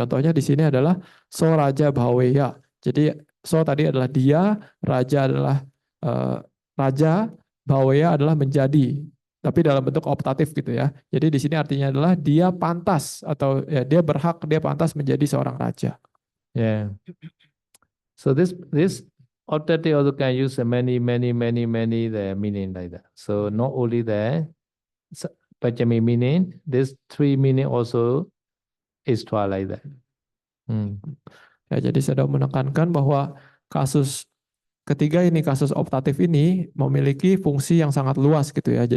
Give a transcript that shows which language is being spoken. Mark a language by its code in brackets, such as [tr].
[id] Contohnya di sini adalah [pi] so raja baweya. [id] Jadi so tadi adalah dia, raja adalah raja, baweya adalah menjadi. Tapi dalam bentuk optatif gitu ya. Jadi di sini artinya adalah dia pantas atau ya dia berhak, dia pantas menjadi seorang raja. [en] Yeah. So this optative also can use many the meaning like that. So not only the Pachami meaning, this 3 meaning also extra like that. [id] Ya, jadi saya menekankan bahwa kasus ketiga ini kasus optatif ini memiliki fungsi yang sangat luas gitu ya.